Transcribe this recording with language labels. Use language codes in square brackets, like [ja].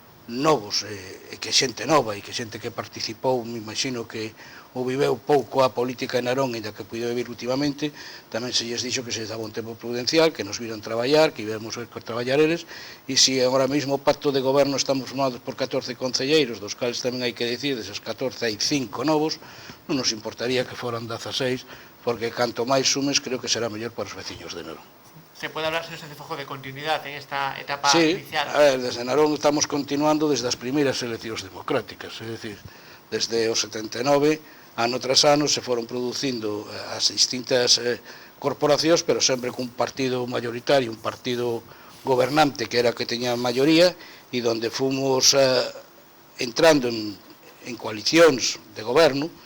[gl] novos, e que xente nova, e que xente que participou, me imagino que ou viveu pouco a política en Narón, ainda que puido vivir últimamente, tamén se lles dixo que se daba un tempo prudencial, que nos viran traballar, que íbamos ver traballar eles, e se agora mesmo o pacto de goberno estamos formados por 14 concelleiros, dos cales tamén hai que dicir, desas 14 hai 5 novos, non nos importaría que foran 16, porque canto máis sumes creo que será mellor para os veciños de Narón. [es] ¿Se puede hablar, señor Sánchez Fojo, de continuidad en esta etapa inicial? [gl] Sí, a ver, desde Narón estamos continuando desde as primeiras eleccións democráticas, é dicir, desde o 79, ano tras ano, se foron producindo as distintas corporacións, pero sempre cun partido mayoritario, un partido gobernante que era que teña maioría, e donde fomos entrando en coalicións de goberno.